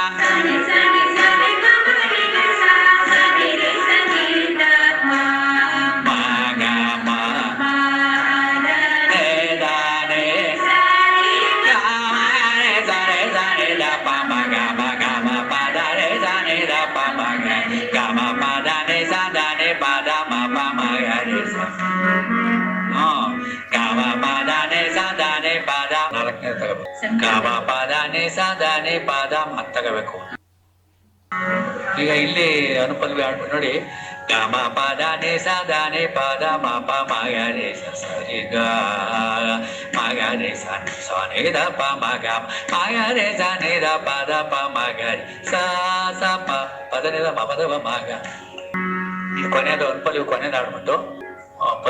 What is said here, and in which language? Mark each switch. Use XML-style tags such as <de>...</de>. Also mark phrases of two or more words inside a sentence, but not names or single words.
<kn>ಮ ಗ ಮ ರೇ ದ ನೆ ಗ ಮ ರೇ ಸಾ ರೇ ಸಾನೆ ದ ಪ ಮ ಗ ಪ ದ ರೇ ಸಾನೆ ದ ಪ ಮ ಗ ಮ ಪ ದ ನೆ ಸಾ ದ ನೆ ಪ ದ ಮ ಪ ಮ ಗ ರೇ ಸಾ ಗ ಮ ಪ ದ ನೆ ಸಾ ದ ನೆ ಪ ದ ನಾಲ್ಕನೇ ತಗೋಬೇಕು. ಗ ಮ ಪ ದ ನೆ ಸಾ ದ ನೆ ಪ ದ ಮ ತಗೋಬೇಕು. ಈಗ ಇಲ್ಲಿ ಅನುಪಲ್ವಿ ಆಡ್ಬಿಟ್ಟು ನೋಡಿ. ಗ ಮ ಪ ದ ನೆ ಸಾ ದ ನೆ ಪ ದ ಮ ಪ ಮ ಗ ರೇ ಸ ಸರಿ ಗ ಮ ಗ ರೇ ಸ ಸ ನೆ ದ ಪ ಮ ಗ ಮ ಗ ರೇ ಸ ನೆ ದ ಪ ದ ಪ ಮ ಗ ರೇ ಸ ಸ ಪ ಪದ ನೆ ದ ಮ ಪದ ಮ ಗ. ಈ ಕೊನೆಯದು ಅನುಪಲ್ವಿ ಕೊನೆಯದು ಆಡ್ಬಿಟ್ಟು ಪಲ್ವಿ ಆಡ್ತೀನಿ.</kn>